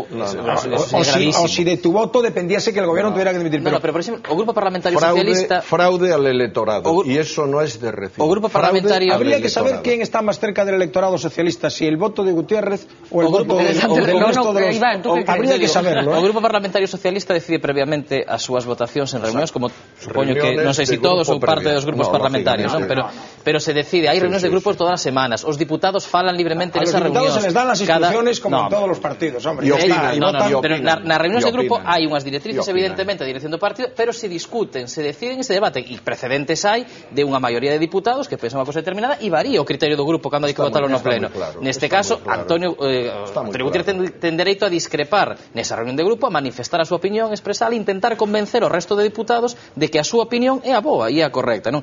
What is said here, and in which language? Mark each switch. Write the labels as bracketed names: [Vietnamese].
[Spanish] O si de tu voto dependiese que el gobierno tuviera que dimitir. Pero por ejemplo, o Grupo Parlamentario Socialista... Fraude al electorado, y eso no es de recibo. [Galician] O Grupo Parlamentario... [Spanish] Habría que saber quién está más cerca del electorado socialista, si el voto de Gutiérrez o el voto del resto de los... Habría que saberlo. [Galician] O Grupo Parlamentario Socialista decide previamente as súas votacións en reunións, como supoño que, non sei se todos ou parte dos grupos parlamentarios, non? Pero se decide, hai reunións de grupos todas as semanas, os diputados falan libremente nesas reunións. [Spanish] A los diputados se les dan las instrucciones como en todos los partidos, hombre. [Galician] Pero nas reunións de grupo hai unhas directrices, evidentemente, a dirección do partido, pero se discuten, se deciden e se debaten, e precedentes hai de unha maioría de diputados que pensan unha cosa determinada e varía o criterio do grupo cando hai que votarlo no pleno. Neste caso, Antonio Gutiérrez ten dereito a discrepar nesa reunión de grupo, a manifestar a súa opinión, expresar e intentar convencer o resto de diputados de que a súa opinión é a boa e a correcta, non?